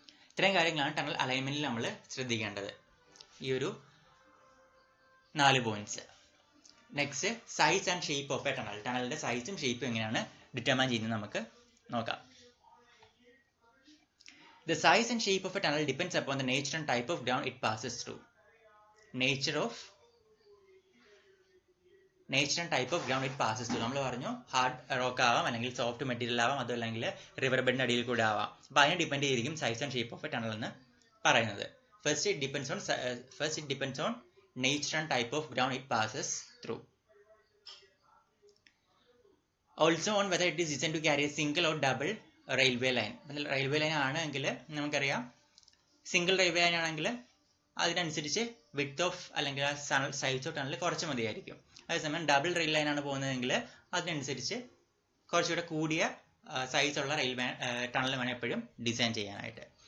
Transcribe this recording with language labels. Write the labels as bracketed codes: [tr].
[ml] ഇത്രയും കാര്യങ്ങളാണ് ടണൽ അലൈൻമെന്റിൽ നമ്മൾ ശ്രദ്ധിക്കേണ്ടത്. ഈ ഒരു 4 points. Next, [en] Size and shape of a tunnel. [ml] ടണലിന്റെ സൈസും ഷേപ്പും എങ്ങനെയാണ് ഡിറ്റർമൈൻ ചെയ്യുന്നത് നമുക്ക് നോക്കാം. [en] The size and shape of a tunnel depends upon the nature and type of ground it passes through. Nature and type of ground it passes through. [ml] നമ്മൾ പറഞ്ഞു hard rock ആവാം, അല്ലെങ്കിൽ സോഫ്റ്റ് മെറ്റീരിയൽ ആവാം, അതല്ലെങ്കിൽ river ബെഡിന്റെ അടിയിൽ കൂടെ ആവാം. അപ്പോൾ അതിനെ ഡിപ്പെൻഡ് ചെയ്തിരിക്കും [en] size and shape of a tunnel [ml] എന്ന് പറയുന്നത്. [en] First it depends on nature and type of ground it passes through. Also on whether it is designed to carry a single or double railway line. [ml] Railway line ആണെങ്കിൽ നമുക്കറിയാം, single railway line ആണെങ്കിൽ അതിനനുസരിച്ച് width of അല്ലെങ്കിൽ size of tunnel കുറച്ച് മതിയായിരിക്കും. അതേസമയം double rail line ആണ് പോകുന്നതെങ്കിൽ അതിനനുസരിച്ച് കുറച്ചുകൂടെ കൂടിയ സൈസുള്ള ടണൽ വേണം എപ്പോഴും ഡിസൈൻ ചെയ്യാനായിട്ട്.